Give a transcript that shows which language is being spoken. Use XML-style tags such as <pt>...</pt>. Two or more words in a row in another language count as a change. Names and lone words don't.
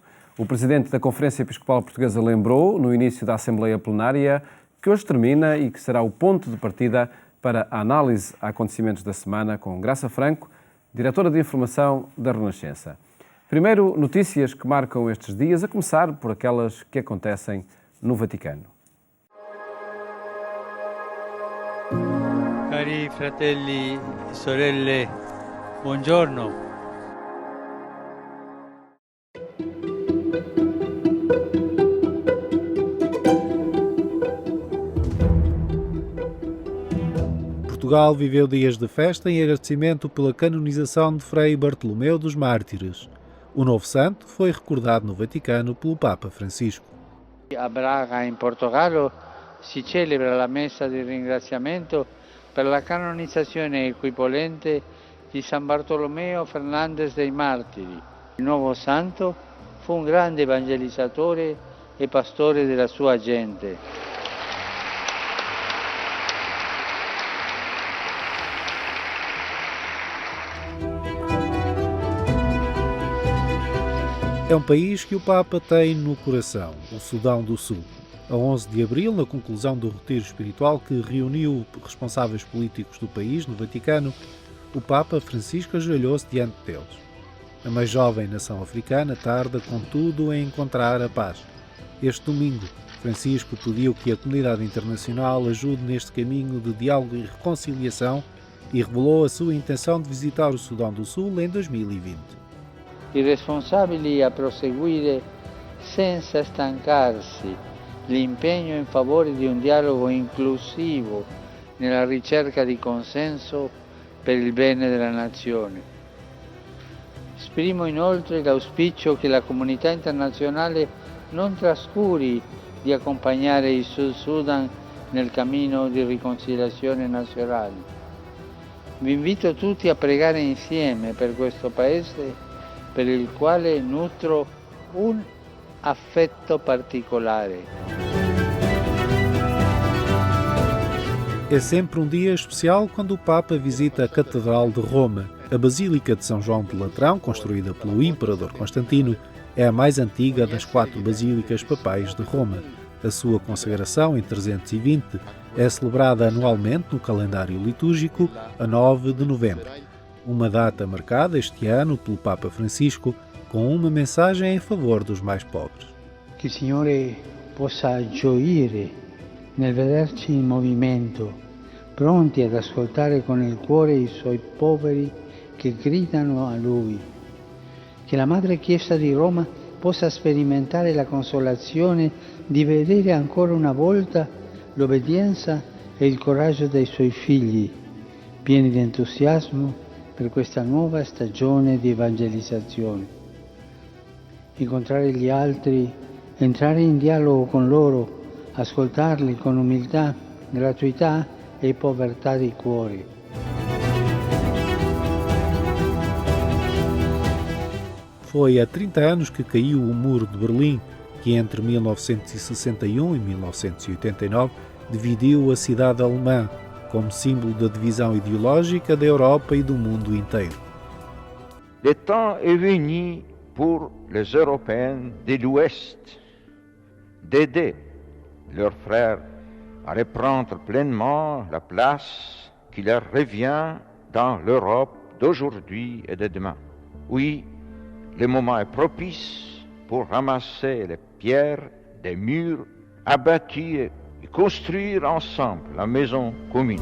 <pt>O presidente da Conferência Episcopal Portuguesa lembrou, no início da Assembleia Plenária, que hoje termina e que será o ponto de partida para a análise a acontecimentos da semana com Graça Franco, diretora de Informação da Renascença. Primeiro, notícias que marcam estes dias, a começar por aquelas que acontecem no Vaticano.</pt> <it>Cari fratelli e sorelle, buongiorno.</it> <pt>Portugal viveu dias de festa em agradecimento pela canonização de Frei Bartolomeu dos Mártires. O novo santo foi recordado no Vaticano pelo Papa Francisco.</pt> <it>A Braga, in Portogallo, si celebra la messa di ringraziamento per la canonizzazione equivalente di San Bartolomeo Fernandez dei Martiri. Il nuovo santo fu un grande evangelizzatore e pastore della sua gente.</it> <pt>É um país que o Papa tem no coração, o Sudão do Sul. A 11 de abril, na conclusão do retiro espiritual que reuniu responsáveis políticos do país no Vaticano, o Papa Francisco ajoelhou-se diante deles. A mais jovem nação africana tarda, contudo, em encontrar a paz. Este domingo, Francisco pediu que a comunidade internacional ajude neste caminho de diálogo e reconciliação e revelou a sua intenção de visitar o Sudão do Sul em 2020.</pt> <it>I responsabili a proseguire senza stancarsi l'impegno in favore di un dialogo inclusivo nella ricerca di consenso per il bene della nazione. Esprimo inoltre l'auspicio che la comunità internazionale non trascuri di accompagnare il Sud Sudan nel cammino di riconciliazione nazionale. Vi invito tutti a pregare insieme per questo paese per il quale nutro un affetto particolare.</it> <pt>É sempre um dia especial quando o Papa visita a Catedral de Roma. A Basílica de São João de Latrão, construída pelo Imperador Constantino, é a mais antiga das 4 basílicas papais de Roma. A sua consagração, em 320, é celebrada anualmente no calendário litúrgico, a 9 de novembro. Uma data marcada este ano pelo Papa Francisco com uma mensagem em favor dos mais pobres.</pt> <it>Che il Signore possa gioire nel vederci in movimento, pronti ad ascoltare con il cuore i suoi poveri che gridano a Lui. Che la Madre Chiesa di Roma possa sperimentare la consolazione di vedere ancora una volta l'obbedienza e il coraggio dei suoi figli, pieni di entusiasmo per questa nuova stagione di evangelizzazione. Incontrare gli altri, entrare in dialogo con loro, ascoltarli con umiltà, gratuità e povertà di cuore.</it> <pt>Foi há 30 anos que caiu o Muro de Berlim, que entre 1961 e 1989 dividiu a cidade alemã, como símbolo da divisão ideológica da Europa e do mundo inteiro.</pt> <fr>Le temps est venu pour les Européens de l'Ouest d'aider leurs frères à reprendre pleinement la place qui leur revient dans l'Europe d'aujourd'hui et de demain. Oui, le moment est propice pour ramasser les pierres des murs abattus et construire ensemble la maison commune.</fr>